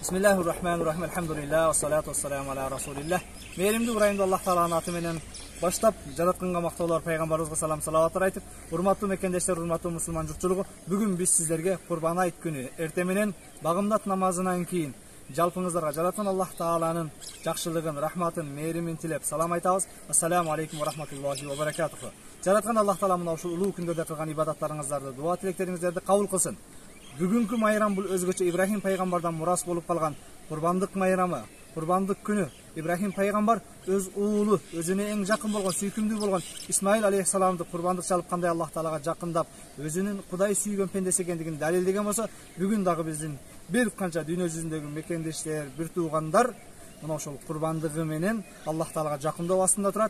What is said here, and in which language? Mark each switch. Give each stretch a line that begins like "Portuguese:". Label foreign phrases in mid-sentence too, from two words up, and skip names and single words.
Arabic: Bismillahirrahmanirrahim. الحمد لله والصلاة والسلام على رسول الله.
Kyrgyz: Мээримдүү урайымда Аллах Тааланын аты менен баштап Жаратканга мактоолор Peygambarыбызга салам салаваттар айтып, урматтуу мекендештер, урматтуу мусулман журтчулугу, бүгүн биз сиздерге Курбан айт күнү эрте менен багымдат намазынан кийин жалпыңыздарга Жараткан Аллах Тааланын жакшылыгын, рахматын, мээримин тилеп салам айтабыз.
Arabic: السلام عليكم ورحمة الله وبركاته.
Kyrgyz: Жараткан Аллах Таала мына ушул улуу күндөрдө кылган ибадаттарыңыздарды, дуа тилектериңиздерди кабыл кылсын. Бүгүнкү майрам бул өзгөчө Ибрахим пайгамбардан мурас болуп калган Курбандык майрамы, Курбандык күнү. Ибрахим пайгамбар өз уулу, өзүнө эң жакын болгон, сүйкүмдүү болгон Исмаил алейхиссаламды курбандык чалып кандай Аллах Таалага жакындап, өзүнүн Кудай сүйгөн пендеси экендигин далилдеген болсо, бүгүн дагы биздин бир канча дүйнө жүзүндөгү мекендештер, бир туугандар мына ошол курбандыгы менен Аллах Таалага жакындоо астында турат.